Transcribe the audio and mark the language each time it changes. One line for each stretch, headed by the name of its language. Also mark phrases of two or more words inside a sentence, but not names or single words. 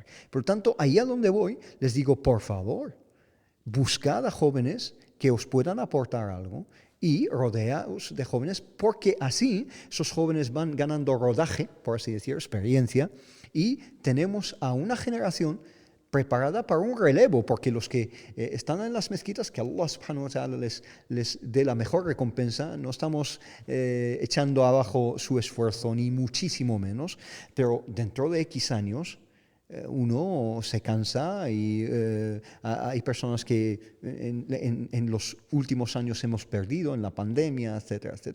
Spanish: Por lo tanto, ahí a donde voy, les digo, por favor, buscad a jóvenes que os puedan aportar algo y rodeaos de jóvenes, porque así esos jóvenes van ganando rodaje, por así decir, experiencia, y tenemos a una generación preparada para un relevo, porque los que están en las mezquitas, que
Arabic: الله سبحانه وتعالى
Spanish: les dé la mejor recompensa, no estamos echando abajo su esfuerzo, ni muchísimo menos, pero dentro de X años uno se cansa y hay personas que en los últimos años hemos perdido, en la pandemia, etcétera, etcétera.